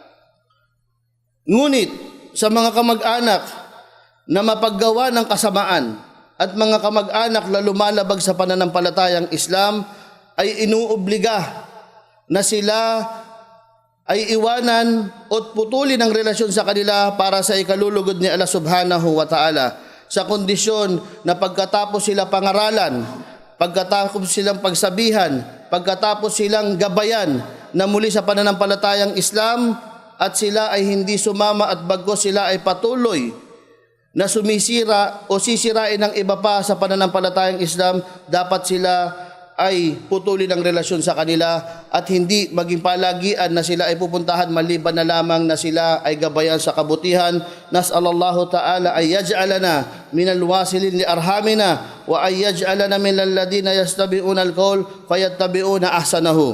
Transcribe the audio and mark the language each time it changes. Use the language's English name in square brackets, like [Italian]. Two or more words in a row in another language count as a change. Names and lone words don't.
[Filipino] Ngunit sa mga kamag-anak na mapaggawa ng kasamaan at mga kamag-anak na lumalabag sa pananampalatayang Islam ay inuobliga na sila ay iwanan o putulin ang relasyon sa kanila para sa ikalulugod ni Allah [Arabic] سبحانه وتعالى, [Filipino] sa kondisyon na pagkatapos sila pangaralan, pagkatapos silang pagsabihan, pagkatapos silang gabayan na muli sa pananampalatayang Islam at sila ay hindi sumama at bagkus sila ay patuloy na sumisira o sisirain ng iba pa sa pananampalatayang Islam, dapat sila ay putulin ang relasyon sa kanila at hindi maging palagian na sila ay pupuntahan maliban na lamang na sila ay gabayan sa kabutihan. [Arabic] نسأل الله تعالى أن يجعلنا من الواصلين لأرحامنا وأن يجعلنا من الذين يستمعون القول فيتبعون أحسنه.